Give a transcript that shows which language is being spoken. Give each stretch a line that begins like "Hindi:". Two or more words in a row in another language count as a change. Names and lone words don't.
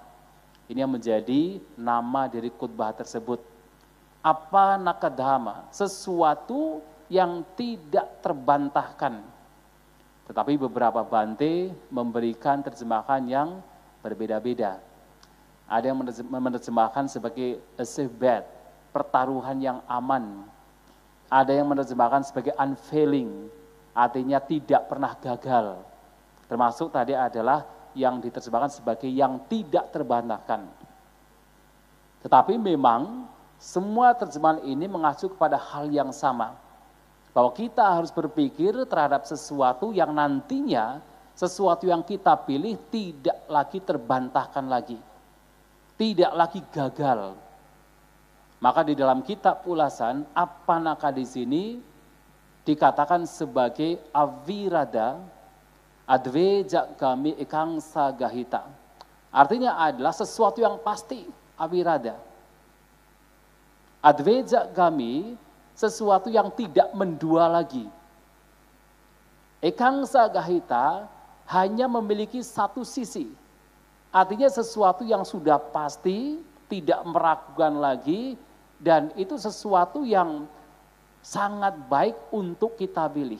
Indonesian: Ini yang menjadi nama dari khutbah tersebut. Apanakadhamma, sesuatu yang tidak terbantahkan. Tetapi beberapa Bante memberikan terjemahan yang berbeda-beda. Ada yang menerjemahkan sebagai
English: a safe bet,
Indonesian: pertaruhan yang aman. Ada yang menerjemahkan sebagai unfailing, artinya tidak pernah gagal. Termasuk tadi adalah yang diterjemahkan sebagai yang tidak terbantahkan. Tetapi memang semua terjemahan ini mengacu kepada hal yang sama. Bahwa kita harus berpikir terhadap sesuatu yang nantinya, sesuatu yang kita pilih tidak lagi terbantahkan lagi. Tidak lagi gagal. Maka di dalam kitab ulasan, Apanaka di sini dikatakan sebagai
Pali: avirada, adveja gami ekang sagahita.
Indonesian: Artinya adalah sesuatu yang pasti, avirada.
Pali: Adveja gami,
Indonesian: sesuatu yang tidak mendua lagi.
Pali: Ekang sagahita
Indonesian: hanya memiliki satu sisi. Artinya sesuatu yang sudah pasti, tidak meragukan lagi, dan itu sesuatu yang sangat baik untuk kita pilih.